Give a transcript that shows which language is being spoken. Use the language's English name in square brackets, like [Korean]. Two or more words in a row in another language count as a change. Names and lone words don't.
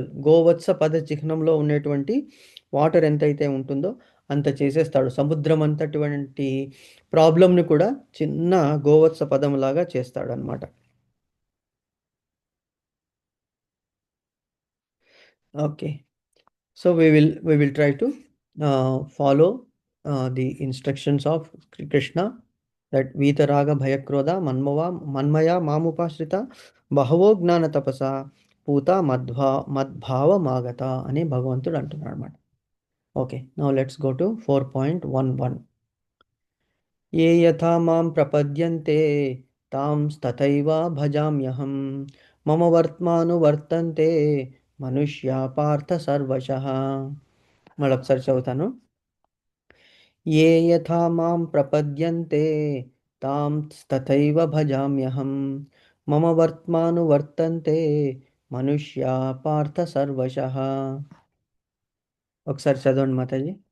[Telugu] గోవత్స పద చిహ్నంలో ఉన్నటువంటి వాటర్ ఎంతైతే ఉంటుందో అంత చేసేస్తాడు. సముద్రం అంతటువంటి ప్రాబ్లమ్ని కూడా చిన్న గోవత్స పదంలాగా చేస్తాడు అనమాట. ఓకే, [English] so we will try to follow the instructions of Krishna, that [Sanskrit] वीतराग भयक्रोध मन्मया मामुपाश्रिता बहवो ज्ञान तपसा पूता मद्भाव मागता [Telugu] అని భగవంతుడు అంటున్నాడు అన్నమాట. [English] okay, now let's go to 4.11. [Sanskrit] ఏ యథా మాం ప్రపద్యంతే తాం తథైవ భజామ్యహం మమ వర్త్మానువర్తంతే మనుష్యా పార్థ సర్వశః. [Telugu] మళ్ళొకసారి చదువుతాను. [Sanskrit] ఏ యథా మాం ప్రపద్యంతే తాం తథైవ భజామ్యహం మమ వర్త్మానువర్తంతే మనుష్యా పార్థ సర్వశః. [Telugu] ఒకసారి చదవండి మాతాజీ.